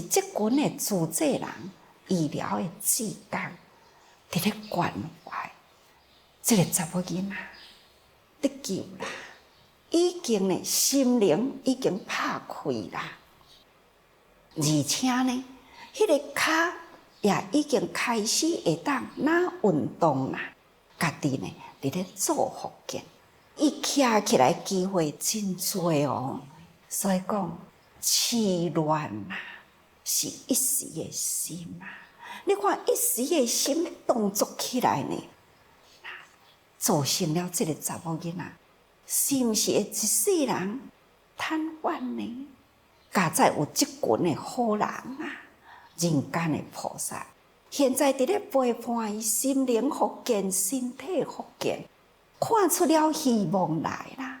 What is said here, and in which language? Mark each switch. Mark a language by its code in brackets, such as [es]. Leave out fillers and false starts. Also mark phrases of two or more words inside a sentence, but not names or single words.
[nan] 即群的主治人医疗的志工，伫咧关怀这个查某囡仔得救啦，已经呢心灵已经拍开啦，而且呢，迄个脚也已经开始会当哪运动啦，家己呢伫咧做复健，伊徛起来机会真多哦。所以讲，痴乱啊，是一时的心啊。你看一时的心动作起来呢，造成了这个查某囡仔，是毋是会一世人瘫痪呢？加在有即群的好人啊，人间的菩萨，现在伫咧陪伴伊心灵复健、身体复健，看出了希望来啦。